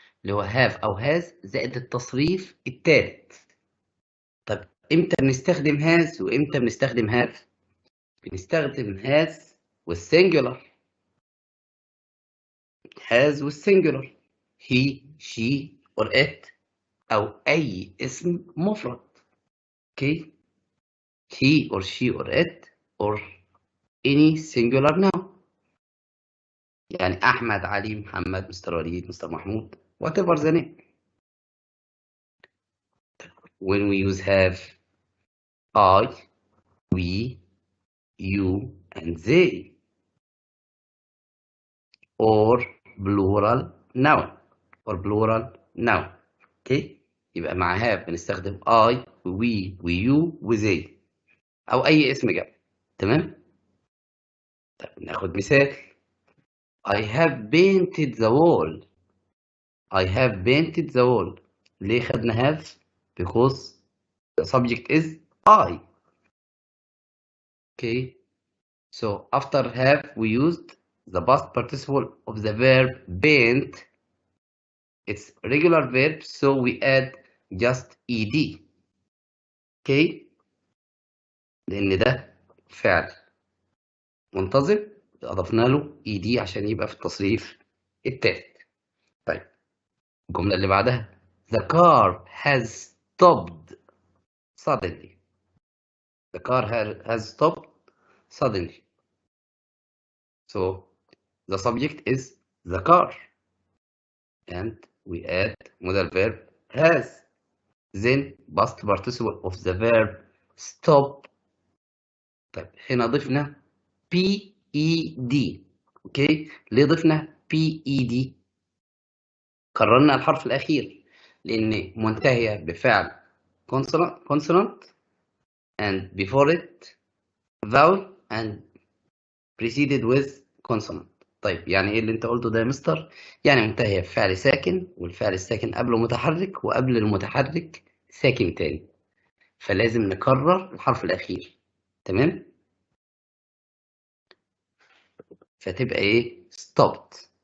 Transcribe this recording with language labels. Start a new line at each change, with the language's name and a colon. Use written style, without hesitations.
Arabic: اللي هو have أو has زائد التصريف التالت. طب إمتى بنستخدم has وإمتى بنستخدم have؟ بنستخدم has والsingular.
English: has والsingular. he, she or it
Arabic: أو أي اسم مفرد.
English: Okay? He or she or it or any singular noun.
Arabic: يعني أحمد، علي، محمد، مستر وليد، مستر محمود,
English: whatever the name. When we use have, I, we, you, and they. Or plural noun. Okay?
Arabic: يبقى مع have بنستخدم
English: I, we, you,
Arabic: وthey. أو أي اسم جمع. تمام؟ طب ناخد مثال.
English: I have painted the wall. I have painted the wall.
Arabic: ليه خدنا have?
English: Because the subject is I. Okay. So after have we used the past participle of the verb paint. It's regular verb, so we add just ed. Okay.
Arabic: لأن ده فعل منتظم أضفنا له ed عشان يبقى في التصريف التالت. طيب الجملة اللي بعدها.
English: The car has stopped suddenly. The car has stopped suddenly. So the subject is the car. And we add modal verb has. Then past participle of the verb stop.
Arabic: طيب هنا ضفنا PED. اوكي ليه ضفنا PED؟ كررنا الحرف الأخير لأن منتهية بفعل
English: consonant and before it vowel and preceded with consonant.
Arabic: طيب يعني ايه اللي انت قلته ده يا مستر؟ يعني منتهية بفعل ساكن والفعل الساكن قبله متحرك وقبل المتحرك ساكن تاني، فلازم نكرر الحرف الأخير. تمام؟ فتبقى ايه؟ stopped.